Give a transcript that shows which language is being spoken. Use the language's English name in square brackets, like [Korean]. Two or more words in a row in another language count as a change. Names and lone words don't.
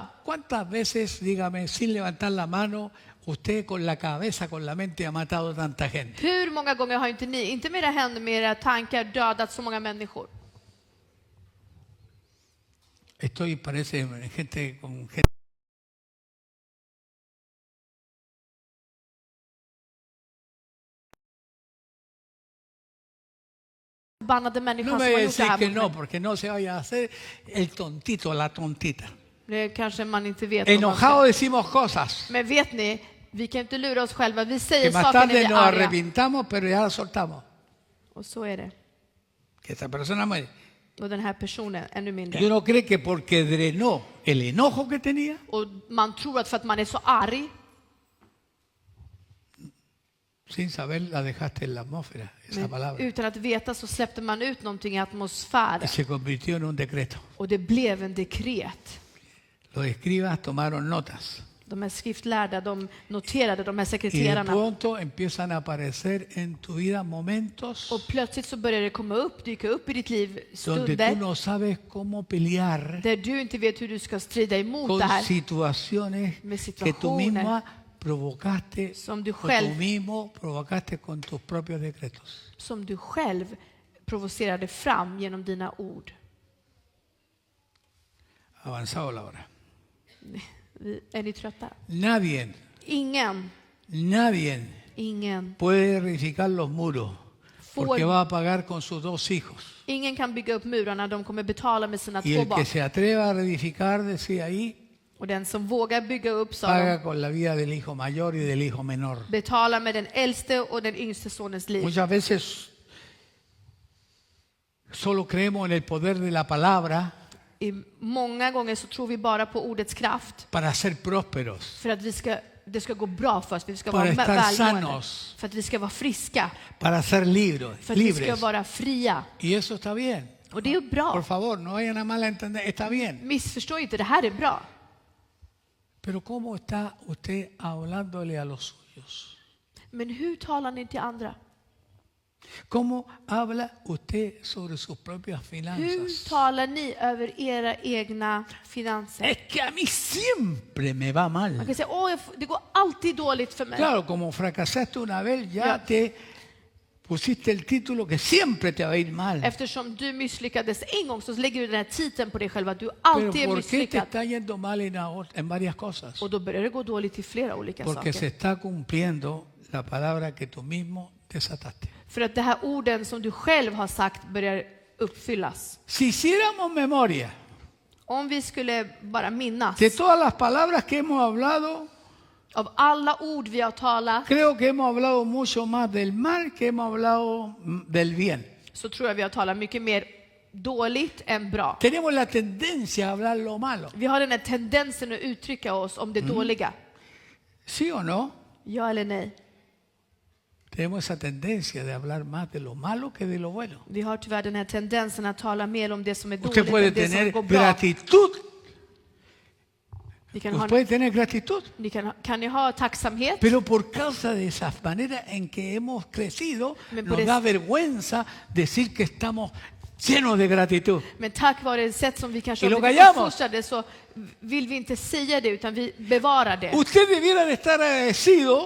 [Spanish] ¿Cuántas veces, dígame, sin levantar la mano, usted con la cabeza, con la mente ha matado tanta gente? [Swedish] Hur många gånger har inte ni, inte med era händer, med era tankar dödat så många människor? [Spanish] Estoy, parece, gente con gente. [Swedish] Förbannade människor [Spanish] No [Swedish] som [Spanish] me [Swedish] har gjort det [Spanish] decís [Swedish] här [Spanish] que [Swedish] mot [Spanish] no, [Swedish] mig. [Spanish] porque no se vaya a hacer el tontito, la tontita. [Swedish] Det kanske man inte vet. Vad man [Spanish] Enojado [Swedish] ska. [Spanish] decimos cosas [Swedish] Men vet ni, vi kan inte lura oss själva. Vi [Spanish] que [Swedish] säger [Spanish] más [Swedish] saker när vi [Spanish] tarde [Swedish] är [Spanish] nos [Swedish] arga. [Spanish] arrepintamos, pero ya las soltamos. [Swedish] Och så är det. [Spanish] Que esa persona muere. [Swedish] Och den här personen, ännu [Spanish] Y [Swedish] mindre. [Spanish] uno cree que porque drenó el enojo que tenía, [Swedish] Och man tror att för att man är så arg, [Spanish] sin saber la dejaste en la atmósfera, esa [Swedish] men [Spanish] palabra. [Swedish] utan att veta så släppte man ut någonting i [Spanish] Y [Swedish] atmosfären. [Spanish] se convirtió en un decreto. [Swedish] Och det blev en dekret. [Spanish] Los escribas tomaron notas. [Swedish] De här skriftlärda, de noterade, de här [Spanish] Y de [Swedish] sekreterarna. [Spanish] pronto empiezan a aparecer en tu vida momentos [Swedish] Och plötsligt så börjar det komma upp, dyka upp i ditt liv [Spanish] donde tú [Swedish] stunder [Spanish] no sabes cómo pelear [Swedish] där du inte vet hur du ska strida emot [Spanish] con [Swedish] det här. [Spanish] situaciones [Swedish] Med [Spanish] que tú [Swedish] situationer [Spanish] misma provocaste [Swedish] som du [Spanish] o tú [Swedish] själv, [Spanish] mismo provocaste con tus propios decretos. [Swedish] som du själv provocerade fram genom dina ord. [Spanish] Avanzado la hora. [Swedish] Är ni trötta? [Spanish] Nadie [Swedish] Ingen [Spanish] puede reedificar los muros porque [Swedish] får, [Spanish] va a pagar con sus dos hijos. [Swedish] ingen kan bygga upp murarna, de kommer betala med sina [Spanish] Y [Swedish] 2 [Spanish] el [Swedish] barn. [Spanish] que se atreva a reedificar, decía ahí, [Swedish] Och den som vågar bygga upp, sa de, [Spanish] paga con la vida del hijo mayor y del hijo menor. [Swedish] betalar med den äldste och den yngste sonens liv. [Spanish] Muchas veces solo creemos en el poder de la palabra [Swedish] Många gånger så tror vi bara på ordets kraft [Spanish] para ser prósperos, [Swedish] för att det ska gå bra för oss, vi ska [Spanish] para [Swedish] vara [Spanish] estar [Swedish] välmående, [Spanish] sanos, [Swedish] för att vi ska vara friska, [Spanish] para ser [Swedish] för att vi ska [Spanish] libres. [Swedish] vara fria. [Spanish] Y eso está bien. [Swedish] Och det är [Spanish] Por [Swedish] bra. [Spanish] favor, no vayan a mal entender. Está bien. [Swedish] Missförstå inte, det här är bra. [Spanish] Pero ¿cómo está usted hablándole a los suyos? [Swedish] Men hur talar ni till andra? [Spanish] ¿Cómo habla usted sobre sus propias [Swedish] Hur [Spanish] finanzas? [Swedish] talar ni över era egna finanser? [Spanish] Es que a mí siempre me va [Swedish] Man [Spanish] mal. [Swedish] kan säga, det går alltid dåligt för mig. [Spanish] Claro, como fracasaste una vez, ya Ya. te pusiste el título que siempre te va a ir mal. [Swedish] Eftersom du misslyckades en gång så lägger du den här titeln på dig själv att du [Spanish] Pero [Swedish] alltid är [Spanish] ¿por qué te [Swedish] misslyckad. [Spanish] está yendo mal en varias cosas? [Swedish] Och då börjar det gå dåligt i flera olika [Spanish] Porque se [Swedish] saker. [Spanish] está cumpliendo la palabra que tú mismo desataste. [Swedish] För att det här orden som du själv har sagt börjar uppfyllas. [Spanish] Si hiciéramos memoria [Swedish] Om vi skulle bara minnas [Spanish] de todas las palabras que hemos hablado, [Swedish] av alla ord vi har talat, [Spanish] creo que hemos hablado mucho más del mal que hemos hablado del bien. [Swedish] så tror jag vi har talat mycket mer dåligt än bra. [Spanish] Tenemos la tendencia a hablar lo malo. [Swedish] Vi har den här tendensen att uttrycka oss om det dåliga. [Spanish] ¿Sí o no? [Swedish] Ja eller nej? [Spanish] Tenemos esa tendencia de hablar más de lo malo que de lo bueno. [Swedish] Vi har tyvärr den här tendensen att tala mer om det som är [Spanish] Usted [Swedish] dåligt [Spanish] puede [Swedish] än det som [Spanish] tener [Swedish] går bra. [Spanish] gratitud. [Swedish] Ni kan, [Spanish] Usted [Swedish] ha, [Spanish] puede tener gratitud. [Swedish] kan ni ha tacksamhet? [Spanish] Pero por causa de esa manera en que hemos crecido, Me nos parece- da vergüenza decir que estamos llenos de gratitud. [Swedish] Men tack vare det sätt som vi kanske [Spanish] Y lo [Swedish] har blivit [Spanish] callamos. [Swedish] uppfostrade så vill vi inte säga det utan vi bevarar det. [Spanish] Usted debiera de estar agradecido